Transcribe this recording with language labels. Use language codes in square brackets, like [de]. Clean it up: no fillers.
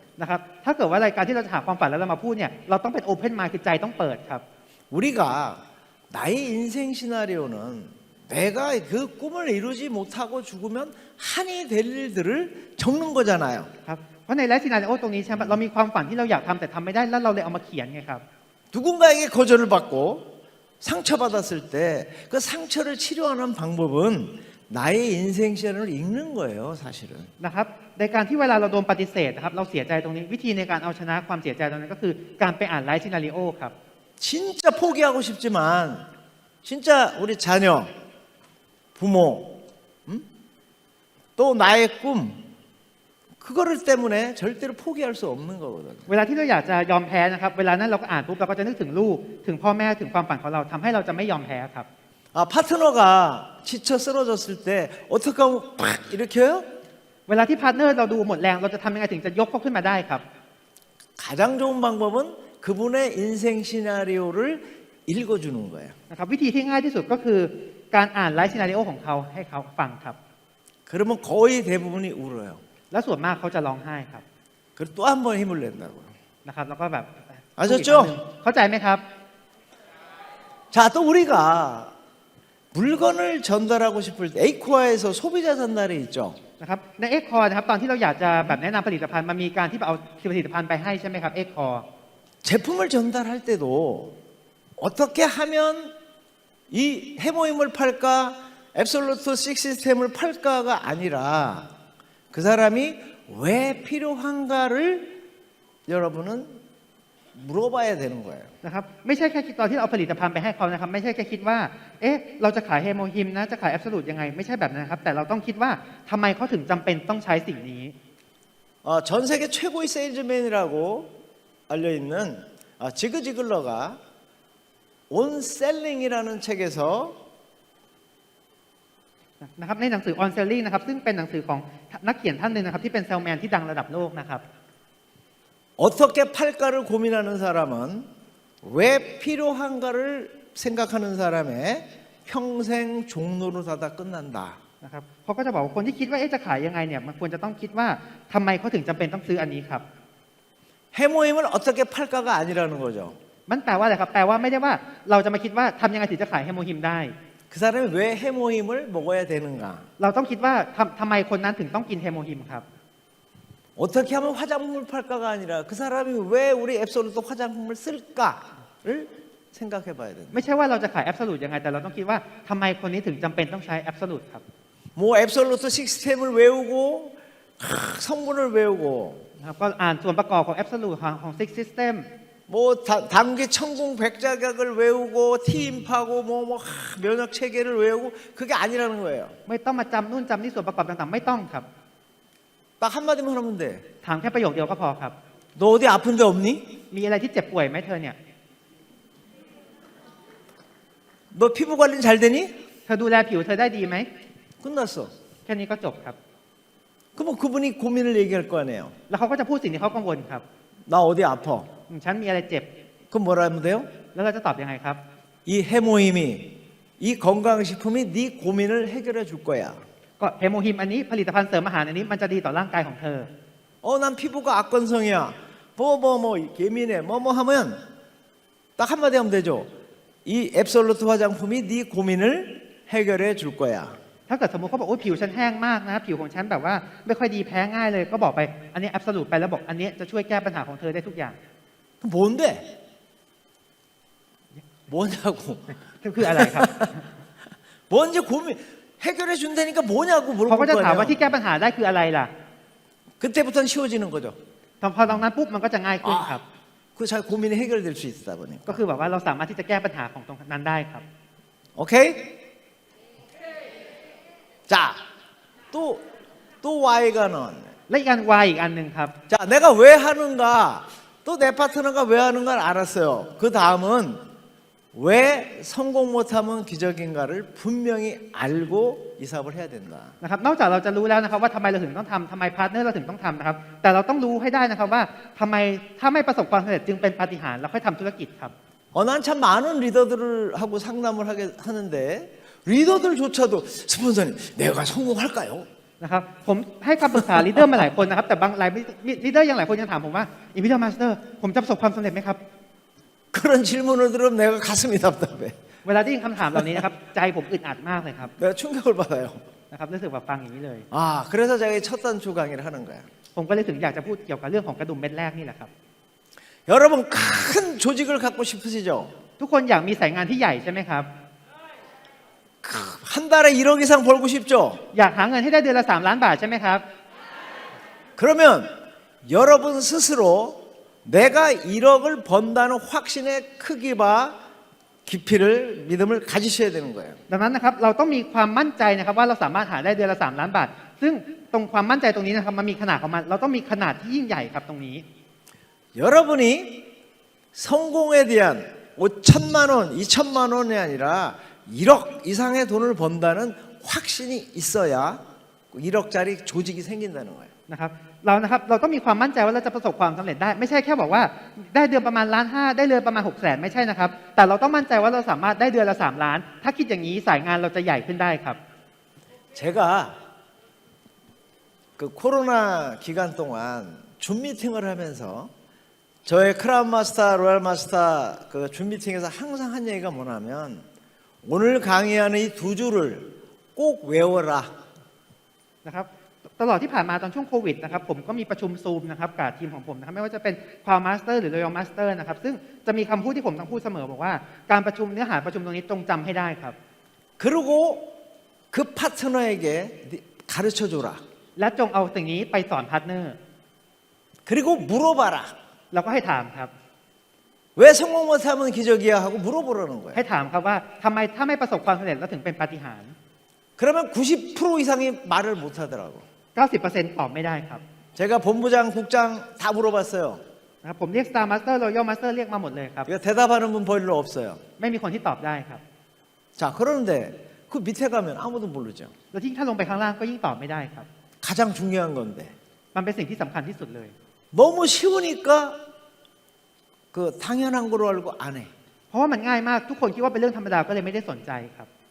[th] นะครับถ้าเกิดว่ารายการที่เราจะหาความฝันแล้วเรามาพูดเนี่ยเราต้องเป็นโอเพนมาคือใจต้องเปิดครับ [ko] 우리가 나의 인생 시나리오는 내가 그 꿈을 이루지 못하고 죽으면 한이 될 일들을 적는 거잖아요. [th] ครับเพราะในไลฟ์ซีนาริโอตรงนี้ใช่ไหมเรามีความฝันที่เราอยากทำแต่ทำไม่ได้แล้วเราเลยเอามาเขียนไงครับ [ko] 누군가에게 거절을 받고 상처받았을 때 그 상처를 치료하는 방법은 나의 인생 시나리오를 읽는 거예요, 사실은. [th] นะครับในการที่เวลาเราโดนปฏิเสธนะครับเราเสียใจตรงนี้วิธีในการเอาชนะความเสียใจตรงนั้นก็คือการไปอ่านไลฟ์ซีนาริโอครับ [ko] 진짜 포기하고 싶지만 진짜 우리 자녀, 부모, 또 나의 꿈 그거를 때문에 절대로 포기할 수 없는 거거든요. [th] เวลาที่เราอยากจะยอมแพ้นะครับเวลานั้นเราก็อ่านปุ๊บเราก็จะนึกถึงลูกถึงพ่อแม่ถึงความฝันของเราทำให้เราจะไม่ยอมแพ้ครับ [ko] 아, 파트너가 지쳐 쓰러졌을 때 어떻게 하면 팍 일으켜요? [th] เวลาที่พาร์ทเนอร์เราดูหมดแรงเราจะทำยังไงถึงจะยกเขาขึ้นมาได้ครับ [ko] 가장 좋은 방법은 그분의 인생 시나리오를 읽어주는 거예요. [th] นะครับวิธีที่ง่ายที่สุดก็คือการอ่านไลฟ์ซีนาริโอของเขาให้เขาฟังครับ [ko] 그러면 거의 대부분이 울어요. [th] แล้วส่วนมากเขาจะร้องไห้ครับ [ko] 그리고 또 한 번 힘을 낸다고요. [th] นะครับแล้วก็แบบ [ko] 아셨죠? [th] เข้าใจไหมครับ [ko] 자, 또 우리가 물건을 전달하고 싶을 때 에이코아에서 소비자 전달이 있죠. [th] นะครับในเอ็กคอร์นะครับตอนที่เราอยากจะแบบแนะนำผลิตภัณฑ์มันมีการที่เอาผลิตภัณฑ์ไปให้ใช่ไหมครับเอ็กคอร์ [ko] 제품을 전달할 때도 어떻게 하면 이 해모임을 팔까 앱솔루트 6 시스템을 팔까가 아니라 그 사람이 왜 필요한가를 여러분은 물어봐야 되는 거예요. [th] นะครับไม่ใช่แค่คิดตอนที่เราเอาผลิตภัณฑ์ไปให้เขานะครับไม่ใช่แค่คิดว่าเอ๊ะเราจะขายเฮโมฮิมนะจะขายแอบสูตยังไงไม่ใช่แบบนั้นครับแต่เราต้องคิดว่าทำไมเขาถึงจำเป็นต้องใช้สิ่งนี้ [ko] 전 세계 최고의 세일즈맨이라고 알려 있는 지그 지글러가 온셀링이라는 책에서 [th] นะครับในหนังสือ On Selling นะครับซึ่งเป็นหนังสือของนักเขียนท่านหนึ่งนะครับที่เป็นเซลแมนที่ดังระดับโลกนะครับ [ko] 어떻게 팔까를 고민하는 사람은 왜 필요한가를 생각하는 사람의 평생 종노릇하다 끝난다. [th] นะครับเขาก็จะบอกว่าคนที่คิดว่าจะขายยังไงเนี่ยมันควรจะต้องคิดว่าทำไมเขาถึงจำเป็นต้องซื้ออันนี้ครับ [ko] 해모임을 어떻게 팔까가 아니라는 거죠. [th] มันแปลว่าอะไรครับแปลว่าไม่ได้ว่าเราจะมาคิดว่าทำยังไงถึงจะขายเฮโมฮิมได้ [ko] 그 사람이 왜 해모임을 먹어야 되는가. [th] เราต้องคิดว่าทำไมคนนั้นถึงต้องกินเฮโมฮิมครับ [ko] 어떻게 하면 화장품을 팔까가 아니라 그 사람이 왜 우리 앱솔루트 화장품을 쓸까를 생각해 봐야 된다. [th] ไม่ใช่ว่าเราจะขายแอบสูตยังไงแต่เราต้องคิดว่าทำไมคนนี้ถึงจำเป็นต้องใช้แอบสูตครับ [ko] 뭐 앱솔루트 시스템을 외우고 성분을 외우고 [th] นะครับก็อ่านส่วนประกอบของ absolute ของ six system [ko] 뭐 단기 천궁 백자각을 외우고 티임파고 뭐 면역 체계를 외우고 그게 아니라는 거예요. [th] ไม่ต้องมาจำนู่นจำนี่ส่วนประกอบต่างๆ ไม่ต้องครับ [ko] 딱 한마디만 하면 돼. [th] ถามแค่ประโยคเดียวก็พอครับ [ko] 너 어디 아픈 데 없니? [th] มีอะไรที่เจ็บป่วยไหมเธอเนี่ย [ko] 너 피부 관리 잘 되니? [th] เธอดูแลผิวเธอได้ดีไหม [ko] 끝났어. [th] แค่นี้ก็จบครับ [ko] 그러면 그분이 고민을 얘기할 거 아니에요. [th] แล้วเขาก็จะพูดสิ่งที่เขากังวลครับ [ko] 나 어디 아파? [th] ฉันมีอะไรเจ็บ [ko] 그럼 뭐라 하면 돼요? [th] แล้วเราจะตอบยังไงครับ [ko] 이 해모임이 이 건강식품이 네 고민을 해결해 줄 거야. [th] ก็เฮโมฮิมอันนี้ผลิตภัณฑ์เสริมอาหารอันนี้มันจะดีต่อร่างกายของเธอ [ko] 난 피부가 악건성이야. 뭐 예민해. 뭐 하면 딱 한마디 하면 되죠. 이 앱솔루트 화장품이 네 고민을 해결해 줄 거야. [th] ถ้าเกิดสมมติเขาบอกโอ้ผิวฉันแห้งมากนะผิวของฉันแบบว่าไม่ค่อยดีแพ้ง่ายเลยก็บอกไปอันนี้แอบสูตไปแล้วบอกอันนี้จะช่วยแก้ปัญหาของเธอได้ทุกอย่าง [ko] 뭔데? 뭐냐고. [th] คืออะไรครับ [ko] 뭔지 고민 해결해 준다니까 뭐냐고 [th] เขาก็ [ko] 물어볼 [th] จะ [ko] 거 [th] ถามว่า [ko] 아니에요. [th] ที่แก้ปัญหาได้คืออะไรล่ะ [ko] 그때부터는 쉬워지는 거죠. [th] พอตรงนั้นปุ๊บมันก็จะง่ายขึ้นครับ [ko] 그 잘 고민이 해결될 수 있다 보니까. [th] ก็คือแบบว่าเราสามารถที่จะแก้ปัญหาของตรงนั้นได้ครับ [en] 오케이? [ko] 자, 또 Y가는 [th] และอีกอัน Y อีกอันหนึ่งครับ [ko] 자, 내가 왜 하는가? 또 내 파트너가 왜 하는가 알았어요. 그 다음은 왜 성공 못하면 기적인가를 분명히 알고 이 사업을 해야 된다. [th] นะครับนอกจากเราจะรู้แล้วนะครับว่าทำไมเราถึงต้องทำทำไมพาร์ทเนอร์เราถึงต้องทำนะครับแต่เราต้องรู้ให้ได้นะครับว่าทำไมถ้าไม่ประสบความสำเร็จจึงเป็นปาฏิหาริย์เราค่อยทำธุรกิจครับ [ko] 난 참 많은 리더들을 하고 상담을 하는데 리더들조차도 스폰서님 내가 성공할까요? [th] นะครับผมให้คำปรึกษาลีดเดอร์มาหลายคนนะครับแต่บางหลายลีดเดอร์ยังหลายคนยังถามผมว่าอีวิดเดอร์มาสเตอร์ผมจะประสบความสำเร็จไหมครับ [ko] 그런 질문을 들으면 내가 가슴이 답답해. [th] เวลาได้ยินคำถามเหล่านี้นะครับใจผมอึดอัดมากเลยครับ [ko] 내가 충격을 받아요. [th] นะครับรู้สึกแบบฟังอย่างนี้เลย [ko] 그래서 제가 첫 단추 강의를 하는 거야. [th] ผมก็เลยถึงอยากจะพูดเกี่ยวกับเรื่องของกระดุมเม็ดแรกนี่แหละครับ [ko] 여러분 큰 조직을 갖고 싶으시죠? [th] ทุกคนอยากมีสายงานที่ใหญ่ใช่ไหมครับ [ko] 한 달에 1억 이상 벌고 싶죠? [th] อยากหาเงินให้ได้เดือนละ3 ล้านบาทใช่ไหมครับ [ko] 그러면 여러분 스스로 내가 1억을 번다는 확신의 크기와 깊이를 믿음을 가지셔야 되는 거예요. [th] ดังนั้นนะครับเราต้องมีความมั่นใจนะครับว่าเราสามารถหาได้เดือนละ3 ล้านบาท ซึ่งตรงความมั่นใจตรงนี้นะครับมันมีขนาดของมันเราต้องมีขนาดที่ยิ่งใหญ่ครับตรงนี้ [ko] 여러분이 성공에 대한 5천만 원, 2천만 원이 아니라 1억 이상의 돈을 번다는 확신이 있어야 1억짜리 조직이 생긴다는 거예요. [th] นะครับเราต้องมีความมั่นใจว่าเราจะประสบความสำเร็จได้ไม่ใช่แค่บอกว่าได้เดือนประมาณ1.5 ล้านได้เดือนประมาณ600,000ไม่ใช่นะครับแต่เราต้องมั่นใจว่าเราสามารถได้เดือนละ3 ล้านถ้าคิดอย่างนี้สายงานเราจะใหญ่ขึ้นได้ครับ [ko] 제가 그 코로나 기간 동안 줌 미팅을 하면서 저의 크라운 마스터, 로얄 마스터 그 줌 미팅에서 항상 한 얘기가 뭐냐면 오늘 강의하는 이 두 줄을 꼭 외워라. [th] นะครับตลอดที่ผ่านมาตอนช่วงโควิดนะครับผมก็มีประชุมซูมนะครับกับทีมของผมนะครับไม่ว่าจะเป็นความาสเตอร์หรือรอยัลมาสเตอร์นะครับซึ่งจะมีคำพูดที่ผมต้องพูดเสมอบอกว่าการประชุมเนื้อหาประชุมตรงนี้จงจำให้ได้ครับ [ko] 그리고 그 파트너에게 가르쳐 줘라. [th] และจงเอาสิ่งนี้ไปสอนพาร์ทเนอร์ [ko] 그리고 물어봐라. [th] แล้วก็ให้ถามครับ [ko] 왜 성공 못하면 기적이야 하고 물어보라는 거예요. [th] ให้ถามครับว่าทำไมถ้าไม่ประสบความสำเร็จแล้วถึงเป็นปาฏิหาริย์ [ko] 그러면 90% 이상이 말을 못하더라고. [th] 90% ตอบไม่ได้ครับ [ko] 제가 본부장, 국장 다 물어봤어요. [th] นะครับผมเรียก Star Master Royal Master เรียกมาหมดเลยครับ [ko] 이거 대답하는 분 별로 없어요. [th] ไม่มีคนที่ตอบได้ครับ [ko] 자, 그런데 그 밑에 가면 아무도 모르죠. [th] แล้วยิ่งถ้าลงไปข้างล่างก็ยิ่งตอบไม่ได้ครับ [ko] 가장 중요한 건데. [th] มันเป็นสิ่งที่สำคัญที่สุดเลย [ko] 너무 쉬우니까 그 당연한 거로 알고 안 해. [th] เพราะว่ามันง่ายมากทุกคนคิดว่าเป็นเรื่องธรรมดาก็เลยไม่ได้สนใจครับ